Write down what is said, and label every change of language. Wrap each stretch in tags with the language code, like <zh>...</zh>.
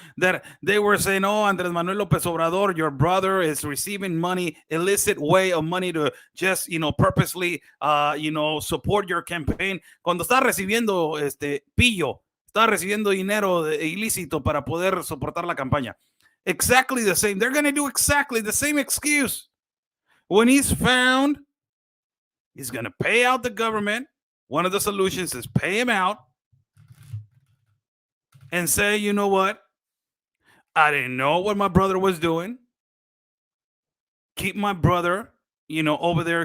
<en>That they were saying, oh, Andrés Manuel López Obrador, your brother is receiving money, illicit way of money to just, purposely, support your campaign.</en> <es>Cuando está recibiendo pillo, está recibiendo dinero ilícito para poder soportar la campaña.</es> <en>Exactly the same. They're going to do exactly the same excuse. When he's found, he's going to pay out the government. One of the solutions is pay him out and say, you know what? I didn't know what my brother was doing. Keep my brother, over there.</en>